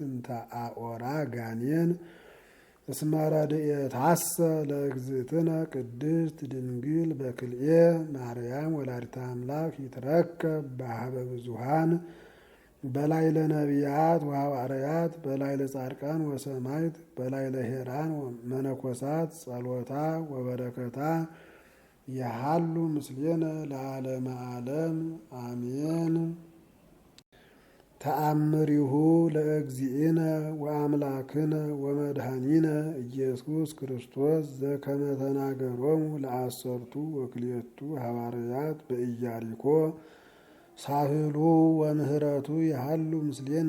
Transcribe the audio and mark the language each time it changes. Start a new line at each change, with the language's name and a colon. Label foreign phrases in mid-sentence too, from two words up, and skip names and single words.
Geez: እንተ አኦራ ጋኔን እስመ ረድኤታሰ ለእግዝእትነ ቅድስት ድንግል በክልኤ ማርያም ወላዲተ አምላክ ይትረከብ በሀበ ብዙኃን በላይለ ነቢያት ወሐዋርያት በላይለ ጻድቃን ወሰማዕት በላይለ ሄራን መነኮሳት ጸሎታ ወበረከታ የሃሉ ምስሌነ ለዓለመ ዓለም አሜን። ተአምሪሁ ለእግዚእነ ወአምላክነ ወመድኃኒነ ኢየሱስ ክርስቶስ ዘከመ ተናገሮሙ ለአሰርቱ ወክልኤቱ ሐዋርያት በኢያሪኮ ሳህሉ ወምህረቱ የሃሉ ምስሌነ